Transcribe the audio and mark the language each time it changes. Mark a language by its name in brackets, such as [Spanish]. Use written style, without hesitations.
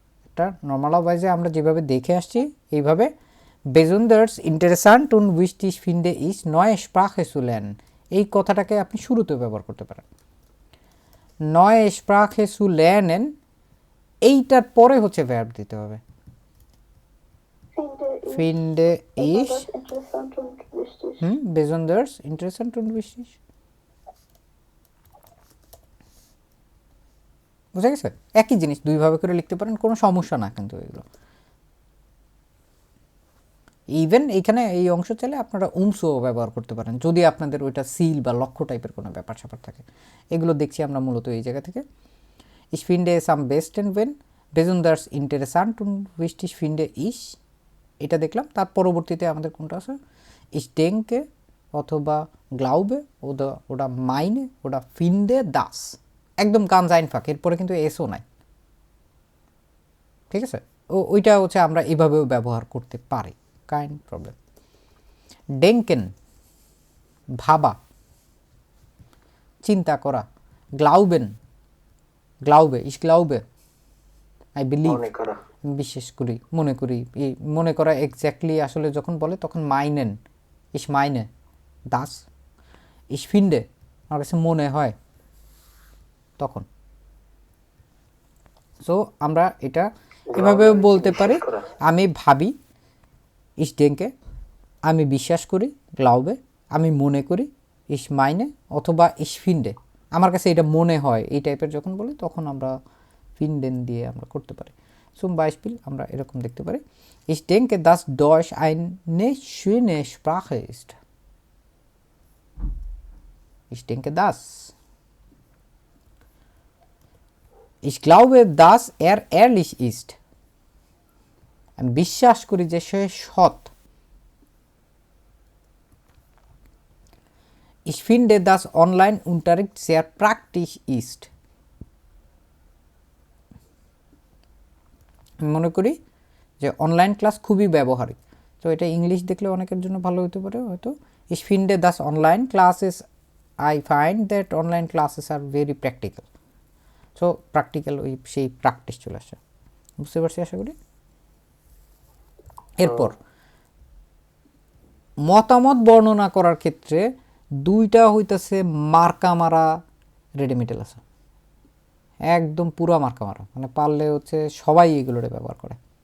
[Bangla] এটা নর্মালাইজে আমরা যেভাবে দেখে আসছি এইভাবে, [German] besonders interessant und wichtig finde ich neue Sprache zu lernen, [Bangla] এই কথাটাকে আপনি শুরুতে ব্যবহার করতে পারেন। [German] neue Sprache zu lernen, [Bangla] এইটার পরে হচ্ছে verb দিতে হবে। [German] finde ich Besonders interessant und wichtig. besonders interessant und wichtig, [Bangla] বুঝা গেছে? একই জিনিস দুইভাবে করে লিখতে পারেন, কোনো সমস্যা না কিন্তু এগুলো। ইভেন এইখানে এই অংশ চাইলে আপনারা উমসও ব্যবহার করতে পারেন যদি আপনাদের ওইটা সিল বা লক্ষ্য টাইপের কোনো ব্যাপার স্যাপার থাকে। এগুলো দেখছি আমরা মূলত এই জায়গা থেকে। [German] Ich finde es am besten wenn besonders interessant und wichtig finde ich [Bangla] এটা দেখলাম। তার পরবর্তীতে আমাদের কোনটা আছে, স্টেংকে অথবা গ্লাউবে, ওটা মাইনে, ওটা ফিন্ডে দাস, একদম [German] গানজ আইনফাক, [Bangla] এরপরে কিন্তু এসও নাই, ঠিক আছে। ওইটা হচ্ছে আমরা এভাবেও ব্যবহার করতে পারি, [German] কাইন প্রবলেম। [Bangla] ডেঙ্কেন ভাবা, চিন্তা করা। [German] গ্লাউবেন, গ্লাউবে, ইস গ্লাউবে, [English] I believe, [Bangla] মনে করা। বিশ্বাস করি, মনে করি। এই মনে করা এক্স্যাক্টলি আসলে যখন বলে তখন মাইনেন, [German] ইস মাইনে, দাস, ইস ফিন্ডে, [Bangla] আমার কাছে মনে হয়, তখন। সো আমরা এটা এভাবে বলতে পারি, করা। আমি ভাবি, ইস ডেঙ্কে, আমি বিশ্বাস করি, গ্লাউবে, আমি মনে করি, ইস মাইনে, অথবা ইস ফিন্ডে, আমার কাছে এটা মনে হয়, এই টাইপের যখন বলি তখন আমরা ফিন্ডেন দিয়ে আমরা করতে পারি। [German] zum Beispiel [Bangla] আমরা এরকম দেখতে পারি, [German] ich denke dass Deutsch eine schöne Sprache ist. Ich denke das. Ich glaube dass ehrlich ist. [Bangla] আমি বিশ্বাস করি যে সে সৎ। [German] Ich finde dass Online-Unterricht sehr praktisch ist. [Bangla] আমি মনে করি যে অনলাইন ক্লাস খুবই ব্যবহারিক। তো এটা ইংলিশ দেখলে অনেকের জন্য ভালো হতে পারে হয়তো, [German] ich finde dass online classes, [English] I find that online classes are very practical. [Bangla] So practical, ওই সেই প্র্যাকটিস চলে আসে, বুঝতে পারছি আশা করি। এরপর মতামত বর্ণনা করার ক্ষেত্রে দুইটা হইতেছে মার্কা মারা রেডিমিটেল আছে, একদম পুরা মার্কা মারা, মানে পারলে হচ্ছে সবাই এগুলোরে ব্যবহার করে।